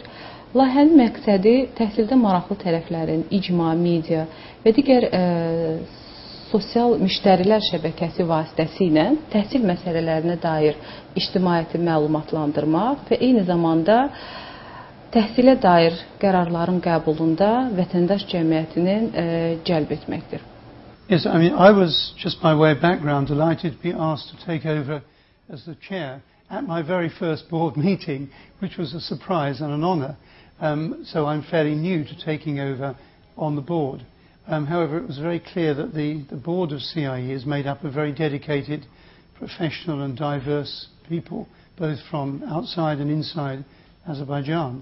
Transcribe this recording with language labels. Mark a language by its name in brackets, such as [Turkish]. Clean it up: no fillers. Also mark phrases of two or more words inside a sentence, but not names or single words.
[Azerbaijani] Layihənin məqsədi təhsildə maraqlı tərəflərin, icma, media və digər sosial müştərilər şəbəkəsi vasitəsilə təhsil məsələlərinə dair ictimaiyyəti məlumatlandırmaq və eyni zamanda təhsilə dair qərarların qəbulunda vətəndaş cəmiyyətinin cəlb etməkdir. [English] Yes, I mean, I was, just by way of background, delighted to be asked to take over as the chair at my very first board meeting, which was a surprise and an honour. So I'm fairly new to taking over on the board. However, it was very clear that the board of CIE is made up of very dedicated, professional and diverse people, both from outside and inside Azerbaijan.